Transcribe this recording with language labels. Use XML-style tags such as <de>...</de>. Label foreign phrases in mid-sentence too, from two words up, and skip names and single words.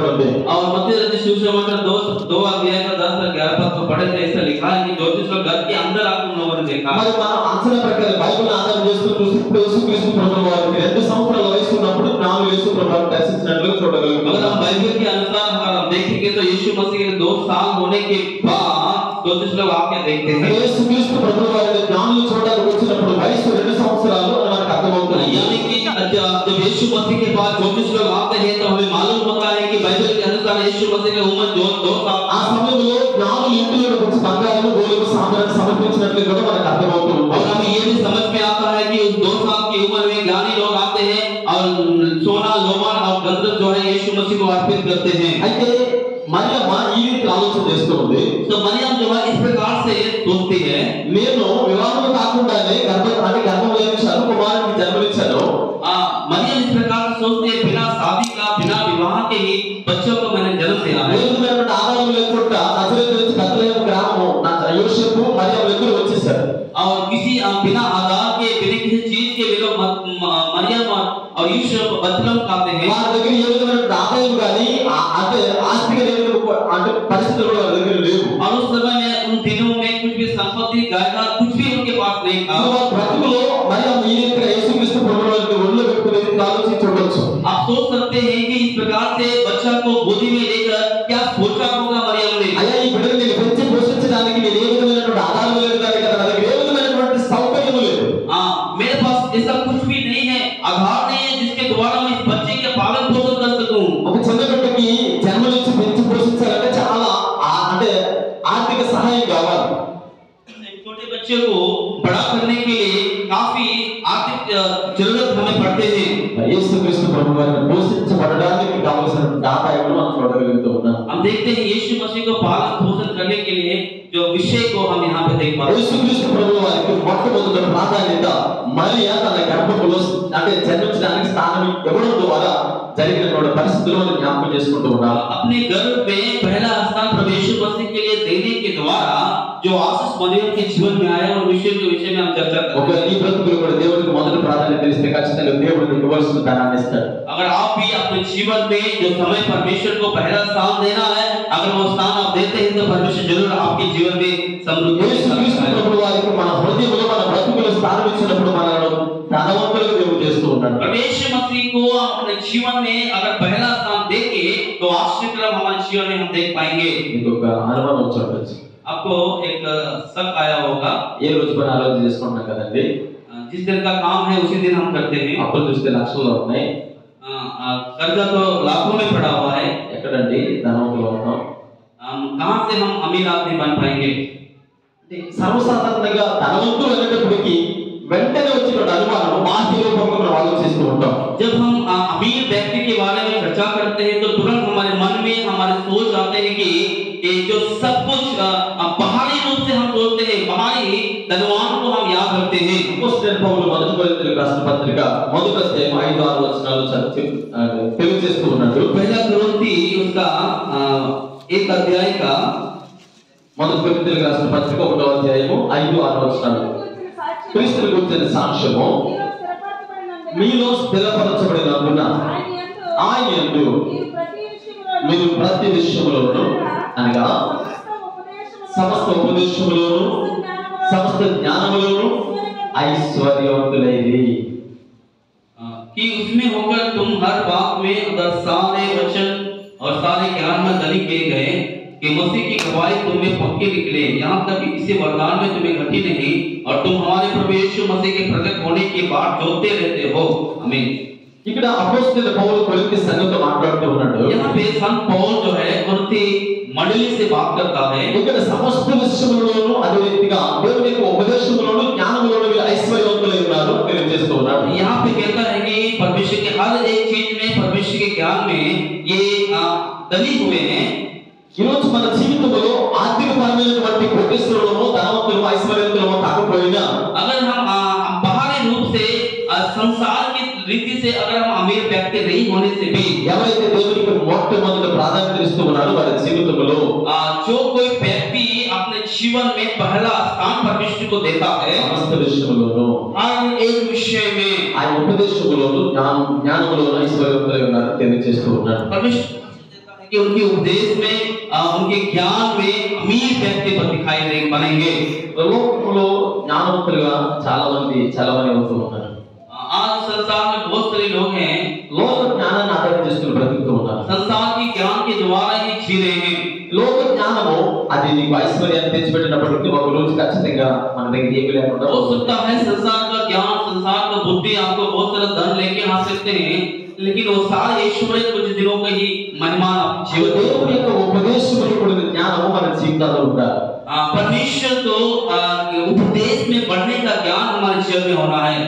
<hi>और मत्ती रचित सुसमाचार 2 अध्याय का 10 और 11 पद को पढ़े थे ऐसा लिखा है कि ज्योतिष लोग घर के अंदर आकर उन लोगों ने देखा।</hi> <te>మరి మనం అంచనా ప్రకారం బైబిల్ ఆధారం చేసుకుని చూస్తే యేసుక్రీస్తు ప్రభువు వారికి 2 సంవత్సరాల వయసు ఉన్నప్పుడు 4 యేసు ప్రభువుని దర్శించినట్లుగా చూడగలుగుతాం।</te> <hi>अगर हम बाइबल के अनुसार अगर हम देखेंगे तो यीशु मसीह के 2 साल होने के बाद ज्योतिष लोग आके देखते हैं।</hi> <te>యేసుక్రీస్తు ప్రభువు వారి జ్ఞానులు చూడడానికి వచ్చినప్పుడు వయసు 2 సంవత్సరాలు అని మనకు అర్థమవుతుంది।</te> <hi>यानी कि जब यीशु मसीह के बाद ज्योतिष लोग आते हैं तो हमें मालूम होता है कि बाइबल के अनुसार यीशु मसीह की उम्र 2 साल।</hi> <te>ఆ సమయంలో జ్ఞానులు ఇంటిలో వచ్చి బంగారము గోధుమ సాంబ్రాన్ని సమర్పించినట్లు కూడా మనకు అర్థమవుతుంది।</te> <hi>और हमें ये भी समझ में आता है कि उस 2 साल की उम्र में ज्ञानी लोग आते हैं और सोना लोबान और गंधर्व जो है यीशु मसीह को अर्पित करते हैं।</hi> <te>అయితే మరియమ్మ ఈ రీతి ఆలోచన చేస్తుంది।</te> <hi>तो मरियम जो है इस प्रकार से सोचती है,</hi> <te>నేను వివాహం కాకుండానే గర్భం లేని చదువు కుమారునికి జన్మనిచ్చాను।</te> <hi>मरियम इस प्रकार से सोचती है बिना शादी का बिना विवाह के ही बच्चों को मैंने जन्म दिया है।</hi> <te>వేరుమైనటువంటి ఆధారం లేకుండా నజరేతు నుంచి బెత్లెహేము గ్రామము యోసేపు మరియమ్మ ఇద్దరు వచ్చేసారు।</te> <hi>और किसी बिना आधार के बिना किसी चीज के वे लोग मरियम और यूसुफ बतलम खाते हैं।</hi> <te>వారి దగ్గర ఏ విధమైనటువంటి ఆదాయం గాని అంటే ఆస్తిగా అంటే పరిస్థితులు కూడా వారి దగ్గర లేవు।</te> <hi>और उस समय में उन दिनों में कुछ भी संपत्ति जायदाद कुछ भी उनके पास नहीं था।</hi> <te>బ్రతుకులో మరియమ్మ ఈ రీతిగా యేసుక్రీస్తు ప్రభువుని ఒళ్ళో పెట్టుకుని ఆలోచించి ఉండొచ్చు।</te> <hi>आप सोच सकते हैं कि इस प्रकार से बच्चा को गोदी में लेकर क्या सोचा होगा मरियम ने।</hi> <te>అయ్యా ఈ బిడ్డను నేను పెంచి పోషించడానికి నేను ఏ విధమైనటువంటి ఆధారం లేదు కదా, నా దగ్గర ఏ విధమైనటువంటి సౌకర్యం లేదు।</te> <hi>मेरे पास ऐसा कुछ भी नहीं है, आधार नहीं है जिसके द्वारा मैं इस बच्चे के पालन पोषण कर सकूं।</hi> <te>ఒక చిన్న బిడ్డకి జన్మనిచ్చి పెంచి పోషించాలంటే చాలా అంటే ఆర్థిక సహాయం కావాలి।</te> <hi>छोटे बच्चे को बड़ा करने के लिए काफी आर्थिक जरूरत हमें पड़ते हैं।</hi> <te>యేసుక్రీస్తు ప్రభువు వారిని పోషించబడడానికి కావాల్సిన ఆదాయాలను మనం చూడగలుగుతూ ఉన్నాం।</te> <hi>हम देखते हैं यीशु मसीह को पालन पोषण करने के लिए जो विषय को हम यहाँ पे देख पाते हैं।</hi> <te>యేసుక్రీస్తు ప్రభువు వారికి మొట్టమొదటి ప్రాధాన్యత మరియ తన గర్భములో అంటే జన్మించడానికి స్థానం ఇవ్వడం ద్వారా జరిగినటువంటి పరిస్థితులను మనం జ్ఞాపకం చేసుకుంటూ ఉన్నాం।</te> <hi>अपने गर्भ में पहला स्थान प्रभु यीशु मसीह के लिए देने के द्वारा जो आशीष मरियम के जीवन में आया उन विषय के विषय में हम चर्चा करेंगे।</hi> <te>ఒక నీ బ్రతుకులో కూడా దేవుడికి మొదటి ప్రాధాన్యత ఇస్తే ఖచ్చితంగా దేవుడు నీకు ఇవ్వాల్సిన ధనాన్ని ఇస్తాడు।</te> <hi>अगर आप भी अपने जीवन में जो समय परमेश्वर को पहला स्थान देना है, अगर वो स्थान आप देते हैं तो परमेश्वर जरूर आपके जीवन में समृद्धि</hi> <te>యేసుక్రీస్తు ప్రభువు వారికి మన హృదయంలో మన బ్రతుకులో స్థానం ఇచ్చినప్పుడు మనల్ని ధనవంతులుగా దేవుడు చేస్తూ ఉన్నాడు।</te> <hi>परमेश्वर मसीह को अपने जीवन में अगर पहला स्थान देंगे तो आश्चर्य हमारे जीवन में हम देख पाएंगे।</hi> <te>మీకు ఒక అనుమానం వచ్చి ఉండొచ్చు,</te> <hi>आपको एक शक आया होगा,</hi> <te>ఏ రోజు పని ఆలోచన చేసుకుంటున్నాం కదండి,</te> <hi>जिस दिन का काम है उसी दिन हम करते हैं।</hi> <te>అప్పులు చూస్తే లక్షల్లో ఉన్నాయి,</te> <hi>कर्जा तो लाखों में पड़ा हुआ है,</hi> <te>ఎక్కడండి ధనవంతులు అవుతాం?</te> <hi>कहां से हम अमीर आदमी बन पाएंगे?</hi> <te>సర్వసాధారణంగా ధనవంతులు అనేటప్పటికీ వెంటనే వచ్చినటువంటి అనుమానం బాహ్య రూపంలో మనం ఆలోచిస్తూ ఉంటాం।</te> <hi>जब हम अमीर व्यक्ति के बारे में चर्चा करते हैं तो तुरंत हमारे मन में हमारे सोच आते हैं कि ये जो सब कुछ बाहरी रूप से हम सोचते हैं, बाहरी धनवान को हम याद रखते हैं।</hi> <te>అపోస్తలుడైన పౌలు మొదటి కొరింథీయులకు రాసిన పత్రిక మొదటి అధ్యాయం 5-6 వచనాలు తెలియజేస్తూ ఉన్నాడు।</te> <hi>पहला कुरिन्थी उसका 1 अध्याय का</hi> <te>మొదటి కొరింథీయులకు రాసిన పత్రిక 1వ అధ్యాయము 5-6 వచనాలు। క్రీస్తుని గురించిన సాక్ష్యము మీలో స్థిరపరచబడినందున ఆయన యందు మీరు ప్రతి విషయములోను అనగా సమస్త ఉపదేశములోను సమస్త జ్ఞానములోను ఐశ్వర్యవంతులైరి,</te> <hi>कि उसमें होकर तुम हर बात में अगर सारे वचन और सारे ज्ञान में धनी किए गए कि मसीह की गवाही तुम में पक्के निकले, यहाँ तक कि किसी वरदान में तुम्हें घटी नहीं और तुम हमारे प्रभु यीशु मसीह के प्रकट होने की बात जोते रहते हो। आमीन।</hi> <te>ఇక్కడ అపోస్తలుడైన పౌలు కొరింథీ సంఘంతో మాట్లాడుతూ ఉన్నాడు।</te> <hi>यहाँ पे संत पौल जो है कुरिन्थी मंडली से बात करता है।</hi> <te>ఇక్కడ సమస్త విషయములోను అదే రీతిగా దేవుని యొక్క ఉపదేశములోను జ్ఞానములోను వీరు ఐశ్వర్యవంతులై ఉన్నారు తెలియజేస్తూ ఉన్నాడు।</te> <hi>यहाँ पे कहता है कि परमेश्वर के हर एक चीज में परमेश्वर के ज्ञान में ये धनी हुए हैं।</hi> <te>ఈ రోజు మన జీవితంలో ఆర్థికపరమైనటువంటి కోటీశ్వరులము ధనవంతులము ఐశ్వర్యవంతులము కాకపోయినా</te> <hi>अगर हम बाहरी रूप से संसार की रीति से अगर हम अमीर व्यक्ति नहीं होने से भी</hi> <te>ఎవరైతే దేవునికి మొట్టమొదటి ప్రాధాన్యత ఇస్తూ ఉన్నారో వారి జీవితంలో</te> <hi>जो कोई व्यक्ति अपने जीवन में पहला स्थान परमेश्वर को देता है</hi> <te>సమస్త విషయములోను</te> <hi>हर एक विषय में</hi> <te>ఆయన ఉపదేశములోను జ్ఞానములోను ఐశ్వర్యవంతులై ఉన్నారు తెలియజేస్తూ ఉన్నాడు।</te> <hi>परमेश्वर देता है कि उनके उपदेश में उनके ज्ञान में अमीर व्यक्ति पर दिखाई बनेंगे।</hi> <te>లోకంలో జ్ఞానవంతులుగా చాలా మంది అవుతూ ఉన్నారు.</te> <hi>आज संसार में बहुत सारे लोग हैं,</hi> <te>లోక జ్ఞానాన్ని ఆధారం చేసుకుని బ్రతుకుతూ ఉన్నారు.</te> <hi>संसार के ज्ञान के द्वारा ही जी रहे हैं।</hi> <te>లోక జ్ఞానము అది నీకు ఐశ్వర్యాన్ని తెచ్చిపెట్టినప్పటికీ ఒక రోజు ఖచ్చితంగా మన దగ్గర ఏమీ లేకుండా</te> <hi>हो सकता है संसार का ज्ञान, संसार का बुद्धि आपको बहुत सारा धन लेके आ सकते हैं, लेकिन वो सारे ऐश्वर्य कुछ दिनों का ही महिमान आपके जीवन में</hi> <te>దేవుని యొక్క ఉపదేశములు కూడిన జ్ఞానము మన జీవితాల్లో ఉండాలి.</te> <hi>परमेश्वर तो उपदेश में बढ़ने का ज्ञान हमारे जीवन में होना है।</hi>